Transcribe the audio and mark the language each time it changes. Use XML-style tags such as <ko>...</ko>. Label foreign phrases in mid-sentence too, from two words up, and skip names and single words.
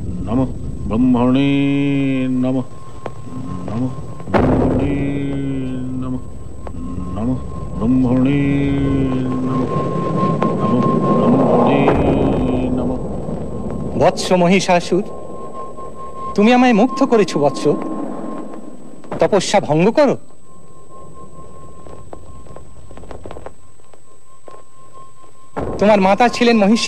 <sa>নমঃ ব্রহ্মণে নমঃ নমঃ ব্রহ্মণে নমঃ নমঃ ব্রহ্মণে নমঃ নমঃ ব্রহ্মণে নমঃ।</sa> <bn>বৎস মহিষাসুর, তুমি আমায় মুগ্ধ করেছো বৎস। তপস্যা ভঙ্গ করো। তোমার মাতা ছিলেন মহিষী।</bn>